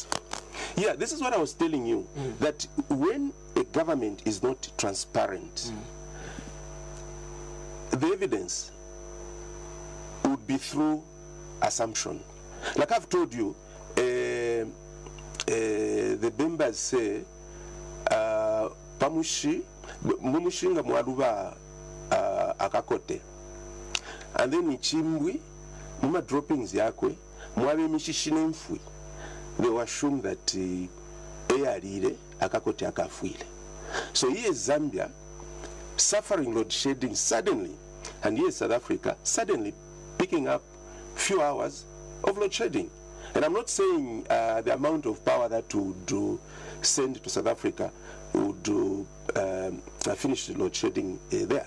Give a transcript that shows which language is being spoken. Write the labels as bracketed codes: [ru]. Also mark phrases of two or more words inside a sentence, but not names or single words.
[en] Yeah, this is what I was telling you. That when a government is not transparent, the evidence would be through assumption. Like I've told you. The members say [bem] pamushi mumushinga mwaluba akakote, [en] and then [bem] ichimbwi muma droppings yakwe mwabe mishishine mfui. [en] They assume that [bem] eyalire akakote akafuile. [en] So here is Zambia suffering load shedding suddenly, and here is South Africa suddenly picking up few hours of load shedding. And I'm not saying the amount of power that would send to South Africa would finish the load shedding there.